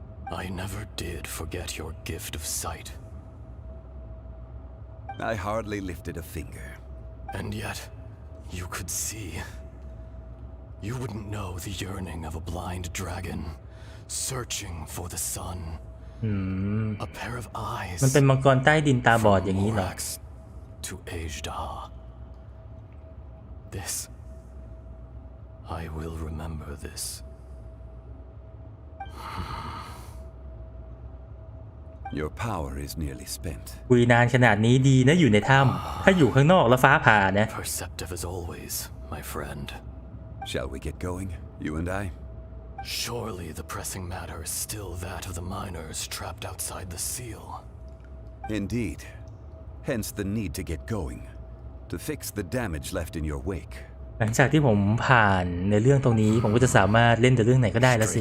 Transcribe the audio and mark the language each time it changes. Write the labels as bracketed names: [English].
[English] I never did forget your gift of sight. I hardly lifted a finger. And yet, you could see. You wouldn't know the yearning of a blind dragon, searching for the sun. A pair of eyes. [Thai] มันเป็นมังกรใต้ดินตาบอดอย่างนี้เหรอ [English] To Ajdaha. This. I will remember this. Your power is nearly spent. [Thai] คุยนานขนาดนี้ดีนะอยู่ในถ้ำถ้าอยู่ข้างนอกแล้วฟ้าผ่านะ [English] Perceptive as always, my friend. Shall we get going, you and I? Surely the pressing matter is still that of the miners trapped outside the seal. Indeed. Hence the need to get going, to fix the damage left in your wake. [Thai] หลังจากที่ผมผ่านในเรื่องตรงนี้ผมก็จะสามารถเล่นแต่เรื่องไหนก็ได้แล้วสิ